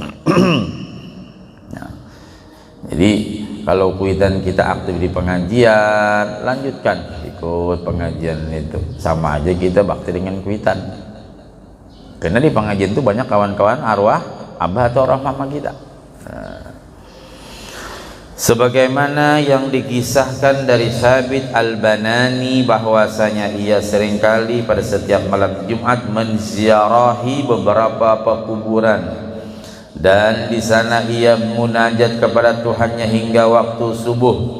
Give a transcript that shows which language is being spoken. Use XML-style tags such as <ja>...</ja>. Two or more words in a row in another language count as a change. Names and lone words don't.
<id>Nah, jadi kalau kuitan kita aktif di pengajian, lanjutkan ikut pengajian itu, sama aja kita bakti dengan kuitan. Karena di pengajian itu banyak kawan-kawan arwah abah atau arwah mama kita. Nah, sebagaimana yang dikisahkan dari Sabit Al-Banani bahwasanya ia seringkali pada setiap malam Jumat menziarahi beberapa pekuburan, dan di sana ia munajat kepada Tuhannya hingga waktu subuh.</id>